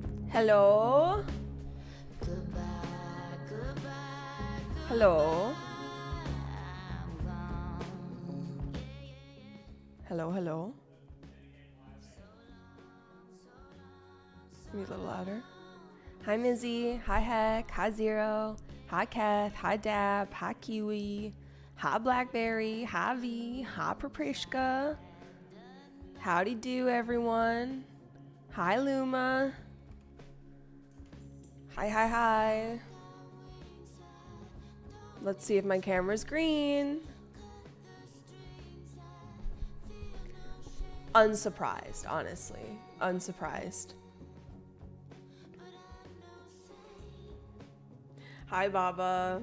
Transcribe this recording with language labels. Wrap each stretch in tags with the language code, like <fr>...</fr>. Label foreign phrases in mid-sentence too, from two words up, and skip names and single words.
<en>Hello? Hello? Hello, hello? Be a little louder. Hi, Mizzy. Hi, Heck. Hi, Zero. Hi, Kath. Hi, Dab. Hi, Kiwi. Hi, Blackberry. Hi, V. Hi, Paprishka. Howdy do, everyone. Hi, Luma. Hi, hi, hi. Let's see if my camera's green. Unsurprised, honestly. Unsurprised. Hi, Baba.</en>